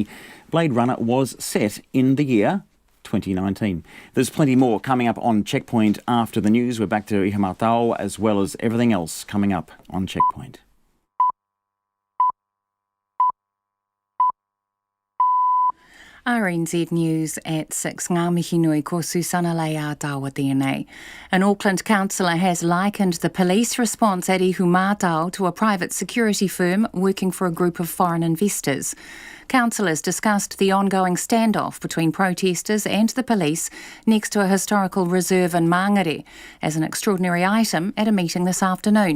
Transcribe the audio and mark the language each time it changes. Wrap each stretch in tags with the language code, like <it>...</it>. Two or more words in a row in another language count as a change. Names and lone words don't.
<en>Blade Runner was set in the year 2019. There's plenty more coming up on Checkpoint after the news. We're back to Ihumātao as well as everything else coming up on Checkpoint. RNZ News at 6.</en> <mi>Ngā mihi nui ko Susana Leia Tawa tēnei.</mi> <en>An Auckland councillor has likened the police response at Ihumātao to a private security firm working for a group of foreign investors. Councillors discussed the ongoing standoff between protesters and the police next to a historical reserve in Māngere as an extraordinary item at a meeting this afternoon.</en>